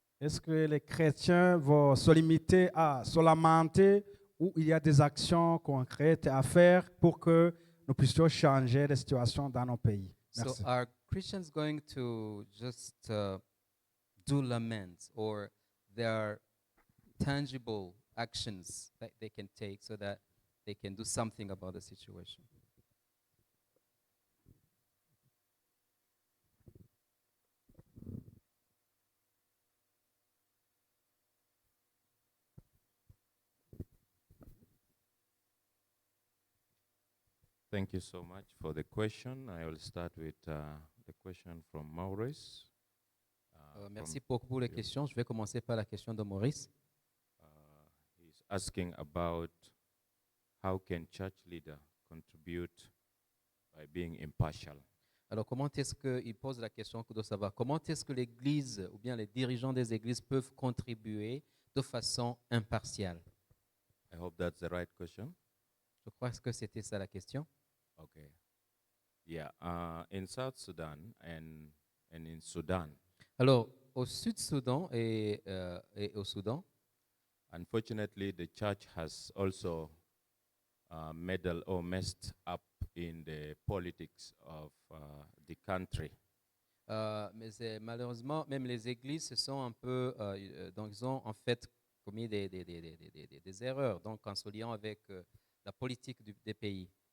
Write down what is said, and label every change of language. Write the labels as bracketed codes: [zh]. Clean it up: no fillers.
[fr] Est-ce que les chrétiens vont se limiter à se lamenter ou il y a des actions concrètes à faire pour que nous puissions changer les situations dans nos pays? [en] So [fr] Merci. [en] are Christians going to just do laments, or there are tangible actions that they can take so that they can do something about the situation? Thank you so much for the question. I will start with the question from Maurice. [fr] Merci beaucoup pour les questions. Je vais commencer par la question de Maurice. [en] He's asking about how can church leader contribute by being impartial. [fr] Alors, comment est-ce qu'il pose la question de savoir comment est-ce que l'Église ou bien les dirigeants des églises peuvent contribuer de façon impartiale? [en] I hope that's the right question. [fr] Je crois que c'était ça la question. [en] Okay. Yeah. In South Sudan and in Sudan, [fr] Alors, au Sud-Soudan et au Soudan, [en] unfortunately, the church has also meddled or messed up in the politics of the country. [fr] mais malheureusement, même les églises se sont un peu, donc ils ont en fait commis des erreurs, donc en se liant avec la politique des pays.